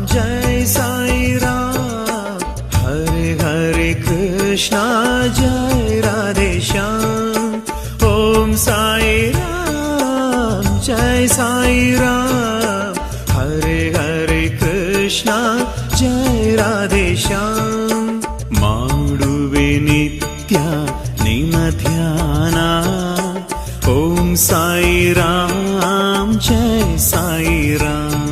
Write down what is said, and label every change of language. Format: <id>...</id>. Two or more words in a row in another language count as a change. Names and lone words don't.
<hi>जय साई राम, हरे हरे कृष्णा जय राधे श्याम। ओम साई राम जय साई राम, हरे हरे कृष्णा जय राधे श्याम।</hi> <kn>ಮಾಡುವೆ ನಿತ್ಯ ನಿನ್ನ ಧ್ಯಾನ,</kn> <hi>ओम साई राम जय साई राम।</hi>